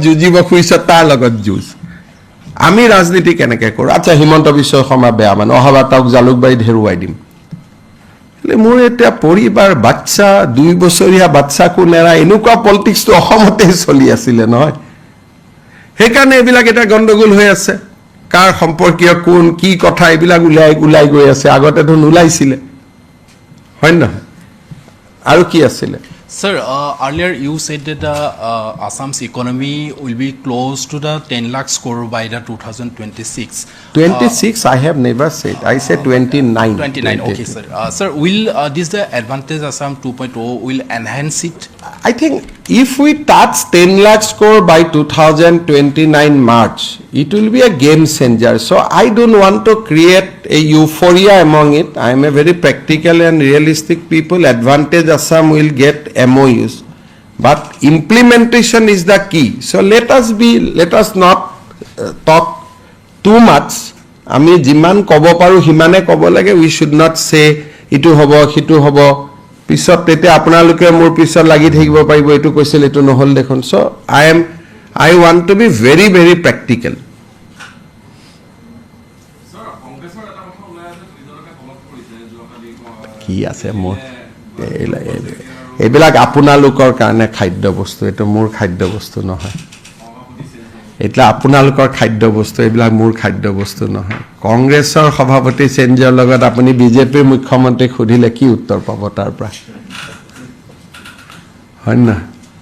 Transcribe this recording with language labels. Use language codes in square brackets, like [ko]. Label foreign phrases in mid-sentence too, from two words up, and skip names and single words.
[as] যুঁজিব খুজিছে তাৰ লগত যুঁজ আমি ৰাজনীতি কেনেকৈ কৰোঁ আচ্ছা হিমন্ত বিশ্ব শৰ্মা বেয়া মানে অহাবাৰ তেওঁক জালুকবাৰীত হেৰুৱাই দিম মোৰ এতিয়া পৰিবাৰ বাচ্চা 2 বছৰীয়া বাচ্চাকো নেৰা এনেকুৱা পলিটিক্সটো অসমতে চলি আছিলে নহয় সেইকাৰণে এইবিলাক এটা গণ্ডগোল হৈ আছে কাৰ সম্পৰ্কীয় কোন কি কথা এইবিলাক ওলাই গৈ আছে আগতেতো নোলাইছিলে হয় নহয় আৰু কি আছিলে [en] Sir, earlier you said that Assam's economy will be close to the 10 lakh crore by the 2026. 26 I have never said I said 29 29 okay sir sir will this the advantage Assam 2.0 will enhance it I think if we touch 10 lakh crore by 2029 March it will be a game changer so I don't want to create a euphoria among it I am a very practical and realistic people advantage Assam will get MOUs but implementation is the key so let us not talk too much [as] আমি যিমান ক'ব পাৰো হিমানে ক'ব লাগে [en] we should not say [as] ইটো হ'ব সিটো হ'ব পিছত তেতিয়া আপোনালোকে মোৰ পিছত লাগি থাকিব পাৰিব এইটো কৈছিল এইটো নহ'ল দেখোন চ' [en] I want to be very very practical. [as] কি আছে মোৰ এইবিলাক আপোনালোকৰ কাৰণে খাদ্য বস্তু এইটো মোৰ খাদ্য বস্তু নহয় এতিয়া আপোনালোকৰ খাদ্য বস্তু এইবিলাক মোৰ খাদ্য বস্তু নহয় কংগ্ৰেছৰ সভাপতি চেঞ্জৰ লগত আপুনি বিজেপিৰ মুখ্যমন্ত্ৰীক সুধিলে কি উত্তৰ পাব তাৰ পৰা হয় না